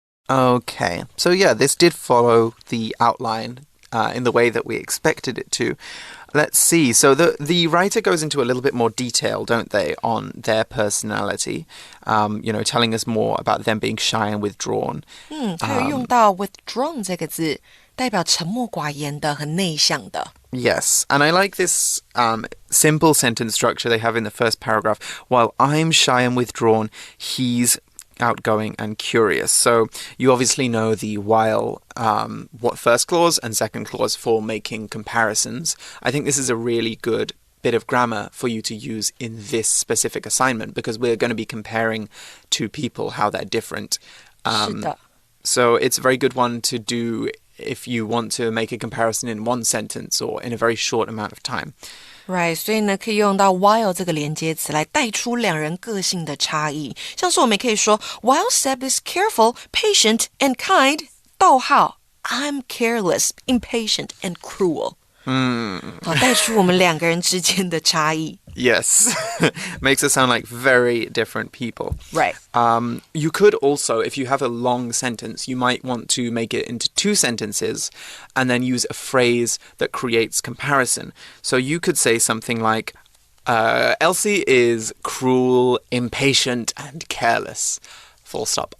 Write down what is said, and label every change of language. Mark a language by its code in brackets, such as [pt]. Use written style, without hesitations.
[en] Okay, so this did follow the outline in the way that we expected it to. Let's see. So the writer goes into a little bit more detail, don't they, on their personality, telling us more about them being shy and withdrawn. [zh] 他有用到 withdrawn 这个字，代表沉默寡言的，很内向的。 [en] Yes, and I like this simple sentence structure they have in the first paragraph. While I'm shy and withdrawn, he's outgoing and curious. So you obviously know the while first clause and second clause for making comparisons. I think this is a really good bit of grammar for you to use in this specific assignment because we're going to be comparing two people, how they're different. So it's a very good one to do if you want to make a comparison in one sentence or in a very short amount of time. Right, [zh] 所以呢，可以用到 while 这个连接词来带出两人个性的差异。像是我们可以说 [en] While Seb is careful, patient, and kind, [zh] 逗号 [en] I'm careless, impatient, and cruel. [zh] 好，带出我们两个人之间的差异。 [en] Yes, makes it sound like very different people. Right. You could also, if you have a long sentence, you might want to make it into two sentences and then use a phrase that creates comparison. So you could say something like, Elsie is cruel, impatient, and careless. Full stop.